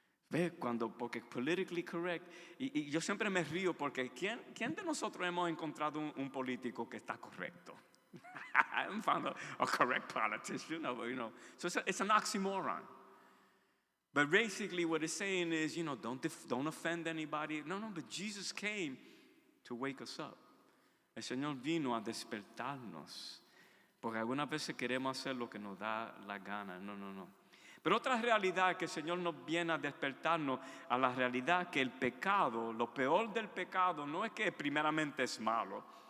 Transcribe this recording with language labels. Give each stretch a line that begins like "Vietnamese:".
Spanish: ¿Ves? Porque politically correct, y yo siempre me río porque ¿quién de nosotros hemos encontrado un político que está correcto?
English: I haven't found a correct politician, So it's an oxymoron. But basically what it's saying is, don't offend anybody. No, but Jesus came to wake us up.
Spanish: El Señor vino a despertarnos. Porque algunas veces queremos hacer lo que nos da la gana. No. Pero otra realidad que el Señor nos viene a despertarnos a la realidad que el pecado, lo peor del pecado no es que primeramente es malo.